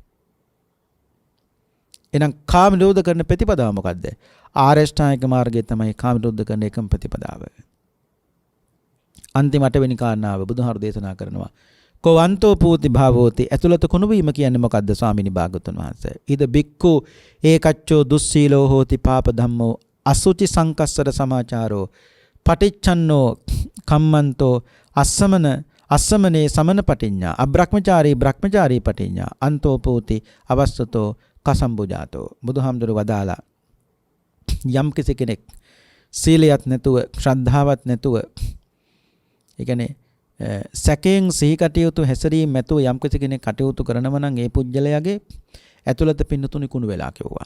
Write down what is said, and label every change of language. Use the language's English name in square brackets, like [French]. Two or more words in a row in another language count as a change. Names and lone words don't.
[Sinhala] එහෙනම් කාම නිරෝධ කරන ප්‍රතිපදාව මොකද්ද? ආරෂ්ඨායක මාර්ගය තමයි කාම නිරෝධ කරන එකම ප්‍රතිපදාව. අන්තිම 8 වෙනි කාරණාව බුදුහාර දේශනා කරනවා. [Pali] කොවන්තෝ පූති භාවෝති. [Sinhala] ඇතුළත කුණු වීම කියන්නේ මොකද්ද ස්වාමිනී භාගතුන් වහන්සේ? [Pali] ඉද බික්ඛු ඒකච්චෝ දුස්සීලෝ හෝති පාප ධම්මෝ අසුචි සංකස්සර සමාචාරෝ පටිච්චන්නෝ කම්මන්තෝ අස්සමනේ සමන පටිඤ්ඤා අබ්‍රහ්මචාරී බ්‍රහ්මචාරී පටිඤ්ඤා අන්තෝ පූති අවස්සතෝ කසම්බුජාතෝ. [Sinhala] බුදුහාමුදුරු වදාලා යම් කිසි කෙනෙක් සීලයක් නැතුව ශ්‍රද්ධාවක් නැතුව ඒ කියන්නේ සැකයෙන් සිහි කටයුතු හැසිරීම නැතුව යම් කිසි කෙනෙක් කටයුතු කරනවා නම් ඒ පුජ්‍යලයාගේ ඇතුළත පින්නතුනි කුණු වෙලා කිව්වා.